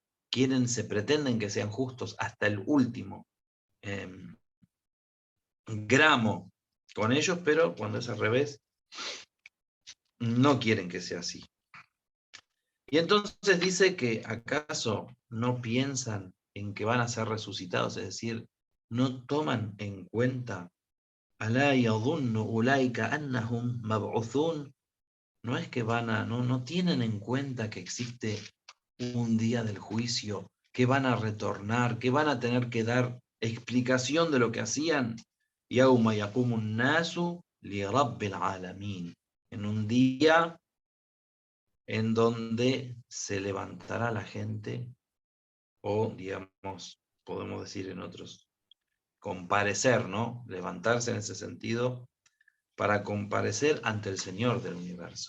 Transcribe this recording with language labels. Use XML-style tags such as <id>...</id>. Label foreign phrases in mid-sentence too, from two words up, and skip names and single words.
<es>Se pretenden que sean justos hasta el último gramo con ellos, pero cuando es al revés, no quieren que sea así. Y entonces dice que ¿acaso no piensan en que van a ser resucitados? Es decir, no toman en cuenta,</es> <ar>¿ألا يظن أولئك أنهم مبعوثون?</ar> <es>No es que no tienen en cuenta que existe un día del juicio, que van a retornar, que van a tener que dar explicación de lo que hacían.</es> <ar>يوم يقوم الناس لرب العالمين.</ar> <es>en un día en donde se levantará la gente, o digamos, podemos decir en otros, comparecer, ¿no? Levantarse en ese sentido, para comparecer ante el Señor del universo.</es>